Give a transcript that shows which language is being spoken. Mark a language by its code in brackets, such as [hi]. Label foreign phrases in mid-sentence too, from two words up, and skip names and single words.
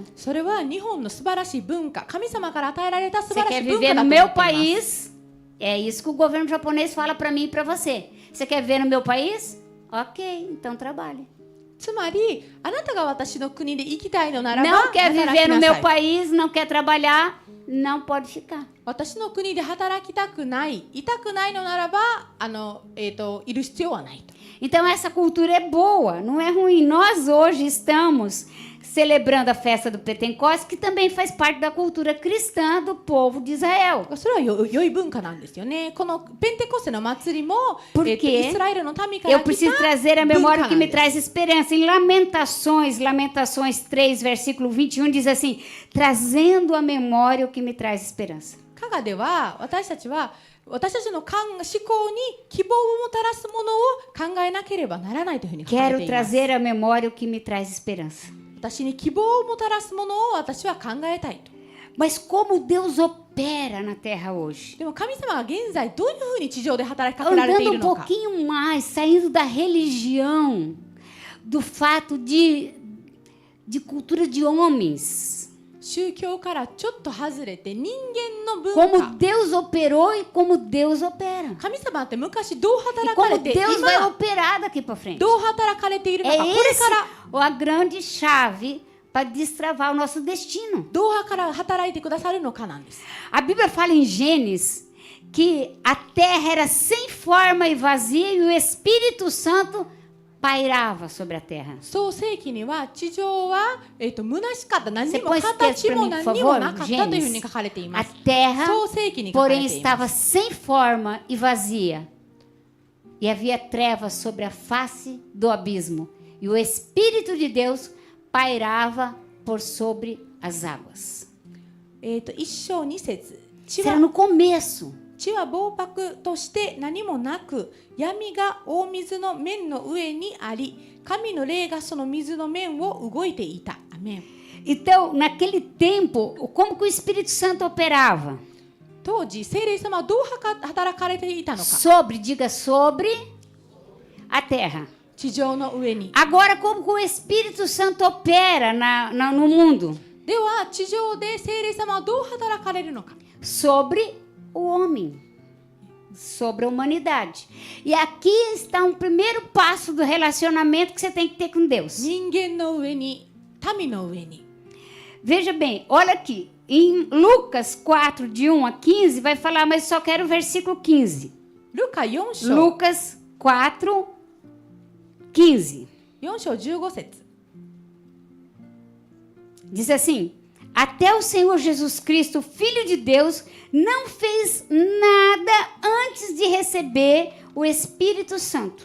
[ja] それは日本の素晴らしい文化、神様から与えられた素 [pt] Você [ja] 晴らし [pt] quer [ja] い文 [pt] viver [ja] 化だ [pt] no [ja] と思 [pt] meu [ja] っています。 [pt] país? É isso que o governo japonês fala para mim e para você. Você quer viver no meu país? Ok, então trabalhe. [ja] つまりあなたが私の国で生きたいのならば [pt] Não quer [ja] 働 [pt] viver [ja] き [pt] no [ja] な [pt] meu [ja] さい。 [pt] país, não quer trabalhar, não pode ficar. [ja] 私の国で働きたくない、いたくないのならばいる必要はないと。 [pt] Então essa cultura é boa, não é ruim. Nós hoje estamos celebrando a festa do Pentecostes, que também faz parte da cultura cristã do povo de Israel. [ja] それは良い文化なんですよね。このペンテコステの祭りも、 [pt] Porque [ja] イスラエルの民から [pt] eu [ja] 来 [pt] preciso [ja] た [pt] trazer a memória o que me [ja] 文化なんです。 [pt] traz esperança. Em Lamentações 3, versículo 21, diz assim: trazendo à memória o que me traz esperança. [ja] 加賀では私たちの思考に希望をもたらすものを考えなければならないというふうに書かれ [pt] Quero [ja] ています。 [pt] trazer à memória o que me traz esperança. [ja] 私に希望をもたらすものを私は考えたいと。 [pt] Mas como Deus opera na terra hoje? [ja] でも神様は現在どういうふうに地上で働きかけられてい [pt] Andando [ja] る [pt] um [ja] のか。 [pt] pouquinho mais, saindo da religião, do fato de cultura de homens. [ja] 宗教からちょっと外れて人間の文 [pt] Como [ja] 化。 [pt] Deus operou e como Deus opera. [ja] 神様って昔どう [pt] E [ja] 働か [pt] como [ja] れて [pt] Deus vai [ja] 今 [pt] operar daqui para frente. [ja] どう働かれているのか、 [pt] É [ja] これから [pt] a grande chave para destravar o nosso destino. [ja] どうから働いてくださるのかなんです。 [pt] A Bíblia fala em Gênesis que a terra era sem forma e vazia e o Espírito Santo pairava sobre a terra. [ja] 創世記には地上は虚しかった、何にも [pt] Você pode [ja] 形も [pt] escrever pra mim, [ja] 何に [pt] por [ja] も [pt] favor? [ja] なかったというふうに [pt] Gênesis. [ja] 書かれていま [pt] A [ja] す。 [pt] terra, [ja] 創世記に書かれ [pt] porém, [ja] ています。 [pt] estava sem forma e vazia. E havia trevas sobre a face do abismo. E o Espírito de Deus pairava por sobre as águas. [ja] 一章二節。地 [pt] Isso era [ja] は [pt] no começo. [ja] 地は防泊として何もなく、闇が大水の面の上にあり、神の霊がその水の面を動いていた。アメン。 [pt] Então, naquele tempo, como que o Espírito Santo operava? [ja] 当時、聖霊様はどう働かれていたのか。 [pt] Sobre, diga sobre a terra. [ja] 地上の上に。 [pt] Agora, como que o Espírito Santo opera no mundo? [ja] では、地上で聖霊様はどう働かれるのか。 [pt] Sobre o homem. Sobre a humanidade. E aqui está um primeiro passo do relacionamento que você tem que ter com Deus. [ja] 人間の上に、民の上に。 [pt] Veja bem, olha aqui. Em Lucas 4, de 1 a 15, vai falar, mas só quero o versículo 15. [ja] ルカ4章。 [pt] Lucas 4, 15. [ja] 4章15節。 [pt] Diz assim: até o Senhor Jesus Cristo, Filho de Deus, não fez nada antes de receber o Espírito Santo.